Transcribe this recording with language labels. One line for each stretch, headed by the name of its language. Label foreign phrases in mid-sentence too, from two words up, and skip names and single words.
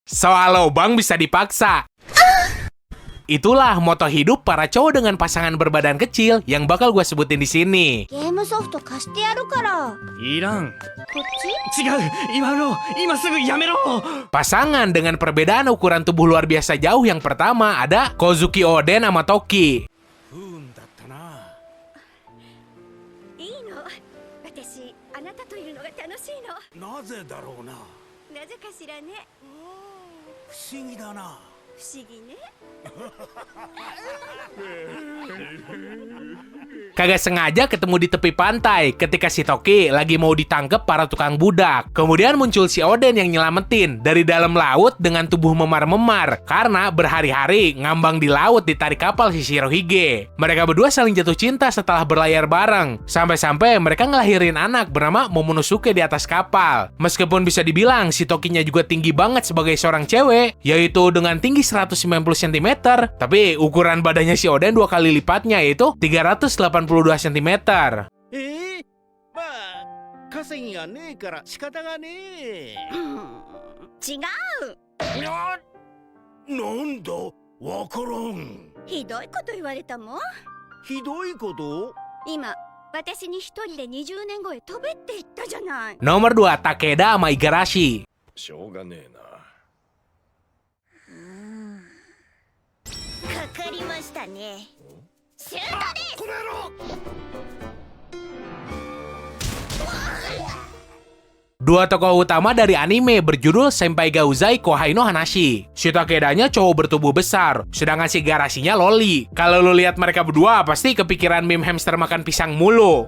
Indonesian: Soal lobang bisa dipaksa. Itulah moto hidup para cowok dengan pasangan berbadan kecil yang bakal gue sebutin di sini.
Japanese: ゲームソフト貸してやるから。いらん。こっち？違う、今すぐやめろ。
Indonesian: Pasangan dengan perbedaan ukuran tubuh luar biasa jauh yang pertama ada Kozuki Oden sama Toki.
Japanese: 不運だったな。いいの。私、あなたといるのが楽しいの。なぜだろうな。なぜかしらね。不思議だな。不思議ね。
Indonesian: Kagak sengaja ketemu di tepi pantai ketika si Toki lagi mau ditangkap para tukang budak. Kemudian muncul si Oden yang nyelamatin dari dalam laut dengan tubuh memar-memar karena berhari-hari ngambang di laut ditarik kapal si Shirohige. Mereka berdua saling jatuh cinta setelah berlayar bareng. Sampai-sampai mereka ngelahirin anak bernama Momonosuke di atas kapal. Meskipun bisa dibilang si Tokinya juga tinggi banget sebagai seorang cewek, yaitu dengan tinggi 190 cm, tapi ukuran badannya si Oden 2 kali lipatnya, yaitu 382 cm.
Japanese: まあ稼ぎがねえから仕方がねえ。違う。なんだ、わからん。ひどいこと言われたもん。ひどいこと？今、私に一人で20年後へ飛べって言ったじゃない。
Indonesian: Nomor 2, Takeda sama Igarashi.
Japanese: しょうがねえな。かかりましたね。シュートです。この野郎。
Indonesian: Dua tokoh utama dari anime berjudul Senpai Gauzai Kohai no Hanashi. Si Takedanya cowok bertubuh besar, sedangkan si Igarashinya loli. Kalau lu lihat mereka berdua, pasti kepikiran meme hamster makan pisang mulu.